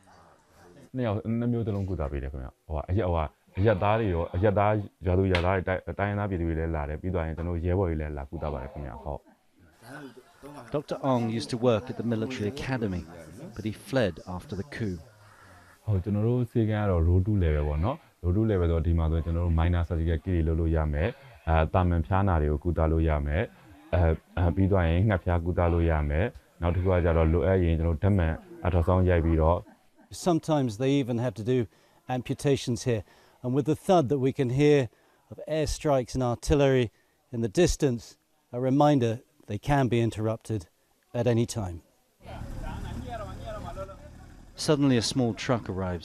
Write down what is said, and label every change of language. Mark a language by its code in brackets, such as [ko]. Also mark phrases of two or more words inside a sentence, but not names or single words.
[en] Dr. Ong used to work at the military academy, but he fled after the coup. Road level [my] တော့ဒီမှာဆိုကျွန်တော်တို့ [en] minor surgical kit [my] တွေလုပ်လို့ရမယ်တာမန်ဖျားနာတွေကိုကုသလို့ရမယ်ပြီးတော့ရင်ငှက်ဖျားကုသလို့ရမယ်နောက်တစ်ခုကကြတော့လိုအပ်ရင်ကျွန်တော်ဓာတ်မှန်အထောက်ဆောင်ရိုက်ပြီးတော့ [en] Sometimes they even have to do amputations here, and with the thud that we can hear of airstrikes and artillery in the distance, a reminder they can be interrupted at any time. Suddenly a small truck arrives.